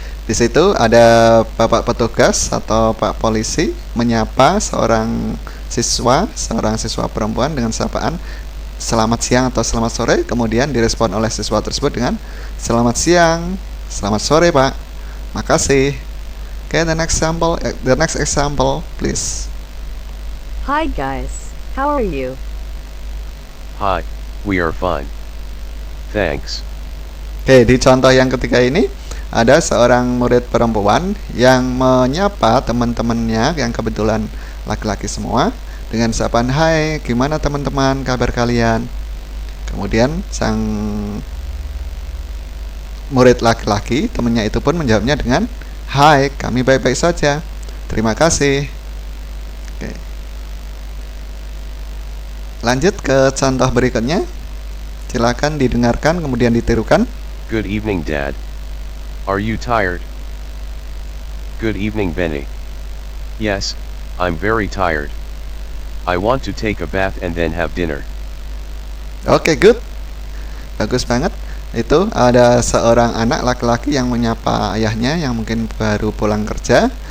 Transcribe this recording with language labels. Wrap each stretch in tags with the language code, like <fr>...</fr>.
<id>Di situ ada Bapak petugas atau Pak polisi menyapa seorang siswa perempuan dengan sapaan selamat siang atau selamat sore, kemudian direspon oleh siswa tersebut dengan selamat siang, selamat sore Pak. Makasih.</id> <en>Okay, the next example, please. Hi, guys. How are you? Hi, we are fine. Thanks.</en> <id>Oke, di contoh yang ketiga ini ada seorang murid perempuan yang menyapa teman-temannya yang kebetulan laki-laki semua dengan sapaan, "Hai, gimana teman-teman, kabar kalian?" Kemudian sang murid laki-laki, temannya itu pun menjawabnya dengan, "Hai, kami baik-baik saja. Terima kasih." Oke. Lanjut ke contoh berikutnya. Silakan didengarkan kemudian ditirukan.</id> <en>Good evening, Dad. Are you tired? Good evening, Benny. Yes, I'm very tired. I want to take a bath and then have dinner.</en> <id>Oke,</id> <en>good.</en> <id>Bagus banget. Itu ada seorang anak laki-laki yang menyapa ayahnya yang mungkin baru pulang kerja.</id>